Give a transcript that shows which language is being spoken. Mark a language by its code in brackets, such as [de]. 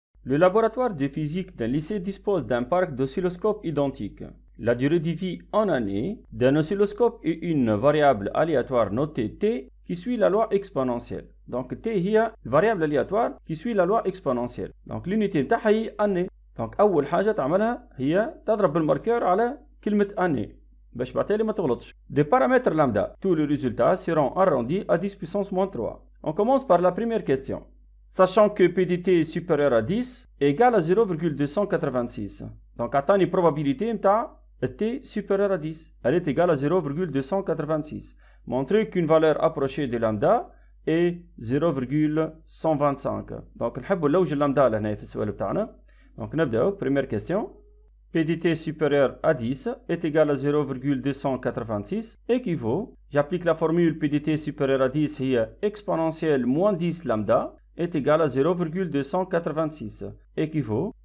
[fr] Le laboratoire de physique d'un lycée dispose d'un parc d'oscilloscopes identiques. La durée de vie en années d'un oscilloscope est une variable aléatoire notée t qui suit la loi exponentielle. Donc t [ar] هي [fr] variable aléatoire qui suit la loi exponentielle. Donc l'unité [ar] نتاعها هي [fr] année. [ar] Donc أول حاجة تعملها هي تضرب بالماركور على كلمة année باش بعتالي ما تغلطش. [fr] Des paramètres lambda. Tous les résultats seront arrondis à 10 puissance moins 3. On commence par la première question. Sachant que PDT est supérieur à 10 égale à 0,286. Donc attends une probabilité t supérieure à 10. Elle est égale à 0,286. Montrer qu'une valeur approchée de lambda est 0,125. [ar] Donc نحبوا نلوج اللامدا لهنا في السؤال بتاعنا. [fr] Donc [ar] نبداو [fr] première question. PDT supérieur à 10 est égal à 0,286 équivaut. J'applique la formule PDT supérieur à 10 [ar] هي [fr] exponentielle moins 10 lambda est égal à 0,286 équivaut.